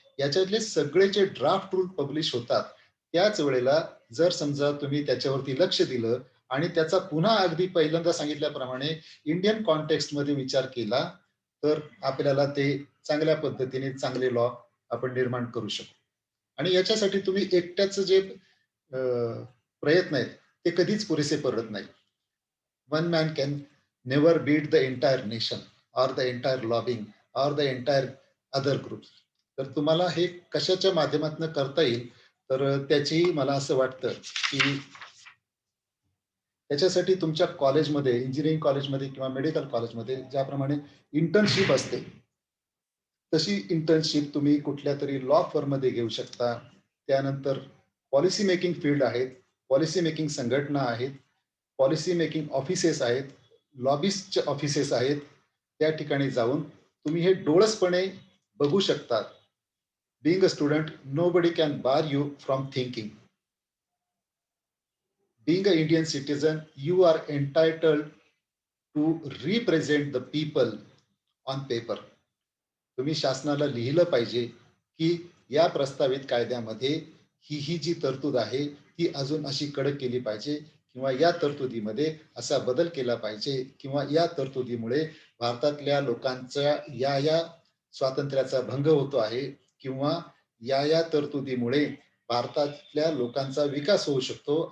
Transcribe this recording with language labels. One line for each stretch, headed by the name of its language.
Marathi: याच्यातले सगळे जे ड्राफ्ट रूल पब्लिश होतात, त्याच वेळेला जर समजा तुम्ही त्याच्यावरती लक्ष दिलं आणि त्याचा पुन्हा अगदी पहिल्यांदा सांगितल्याप्रमाणे इंडियन कॉन्टेक्स्ट मध्ये विचार केला, तर आपल्याला ते चांगल्या पद्धतीने चांगले लॉ आपण निर्माण करू शकतो. आणि याच्यासाठी तुम्ही एकट्याच जे प्रयत्न आहेत ते कधीच पुरेसे पडत नाही.
English: One man can never beat the entire nation or the entire lobbying or the entire other group.
Marathi: तर तुम्हाला हे कशाच्या माध्यमातून करता येईल, तर त्याची मला असं वाटतं की त्याच्यासाठी तुमच्या कॉलेजमध्ये, इंजिनिअरिंग कॉलेजमध्ये किंवा मेडिकल कॉलेजमध्ये ज्याप्रमाणे इंटर्नशिप असते, तशी इंटर्नशिप तुम्ही कुठल्या तरी लॉ फर्ममध्ये घेऊ शकता. त्यानंतर पॉलिसी मेकिंग फील्ड आहेत, पॉलिसी मेकिंग संघटना आहेत, पॉलिसी मेकिंग ऑफिसेस आहेत, लॉबिस्टचे ऑफिसेस आहेत. त्या ठिकाणी जाऊन तुम्ही हे डोळसपणे बघू शकता.
English: Being a student, nobody can bar you from thinking. Being an Indian citizen, you are entitled to represent the people on paper.
Marathi: तुम्ही शासनाला लिहिलं पाहिजे की या प्रस्तावित कायद्यामध्ये ही जी तरतूद आहे ती अजून अशी कडक केली पाहिजे, किंवा या तरतुदीमध्ये असा बदल केला पाहिजे, किंवा या तरतुदीमुळे भारतातल्या लोकांच्या या स्वातंत्र्याचा भंग होतो आहे, किंवा या तरतुदीमुळे भारतातल्या लोकांचा विकास होऊ शकतो.